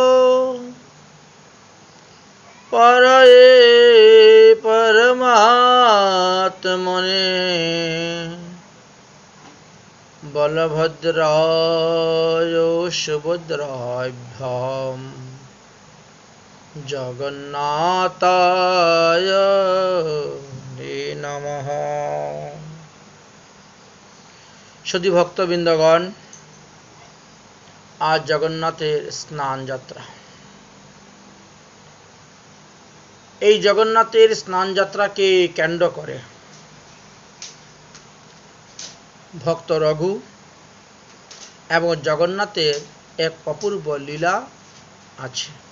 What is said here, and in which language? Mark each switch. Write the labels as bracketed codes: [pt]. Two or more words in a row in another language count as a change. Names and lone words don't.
[sa] परये परमात्मने बलभद्राय सुभद्राभ्यां जगन्नाथाय नमः। [bn] শুদ্ধি ভক্তবৃন্দগণ, আজ জগন্নাথের স্নান যাত্রা। এই জগন্নাথের স্নান যাত্রাকে কেন্দ্র করে ভক্ত রঘু এবং জগন্নাথের এক অপূর্ব লীলা আছে।